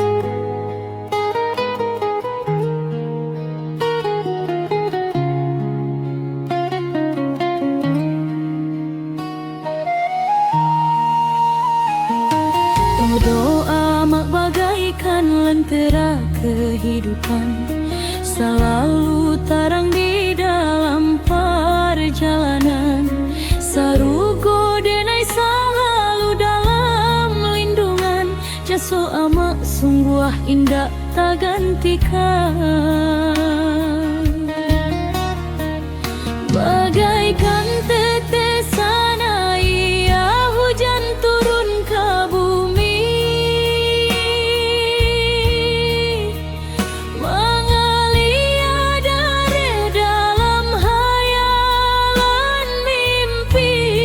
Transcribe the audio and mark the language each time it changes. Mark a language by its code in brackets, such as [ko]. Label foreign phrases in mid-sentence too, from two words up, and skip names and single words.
[id] Oh doa mak bagaikan lentera kehidupan, selalu terang di dalam perjalanan. [min] Sarugo denai selalu dalam lindungan, jaso amak sungguh indah tak gantikan. [id] Bagaikan tetesan air hujan turun ke bumi, mengalir dari dalam hayalan mimpi.